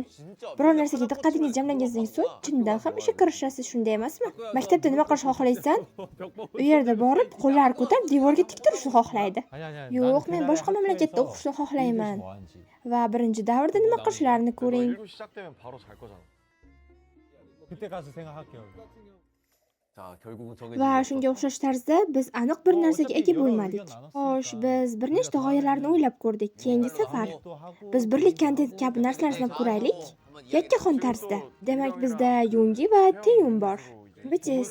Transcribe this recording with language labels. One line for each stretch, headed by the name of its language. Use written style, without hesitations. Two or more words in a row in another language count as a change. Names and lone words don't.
Uzbek: Biror narsaga diqqatingiz jamlangandan so'ng chindan ham ishga kirishasiz, shunday emasmi? Maktabda nima qilishni xohlaysan? U yerda borib, qo'llar ko'tarib devorga tik turishni xohlaydi. Yo'q, men boshqa mamlakatda o'qishni xohlayman. Va birinchi davrda nima qilishlarini ko'ring.
Korean: 그때 가서 생각할게요.
Uzbek: Va shunga o'xshash tarzda biz aniq bir narsaga ega bo'lmadik. Xo'sh, biz bir nechta g'oyalarni o'ylab ko'rdik. Keyingi safar biz birlik kontent kabi narsalarni sinab ko'raylik. Yakkaxon tarzda. Demak, bizda Yungi va Teyun bor. BTS.